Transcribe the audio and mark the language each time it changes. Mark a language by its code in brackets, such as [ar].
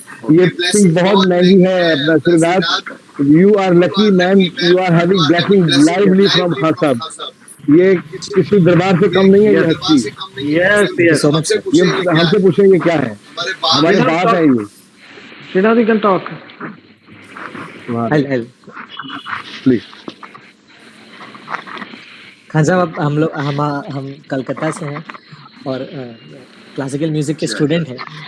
[hi] ये blessing बहुत महंगी है अपना Srinath. [en] You are lucky man. You are having blessing lively from Khan साहब. [hi] ये किसी दरबार से कम नहीं है ये हस्ती. [en] Yes. [hi] ये हमसे पूछें ये क्या है? हमारी बात है ये. [en] Srinath, you can talk. I'll. Please. [hi] Khan साहब, हम कलकत्ता से हैं और क्लासिकल म्यूजिक के स्टूडेंट हैं.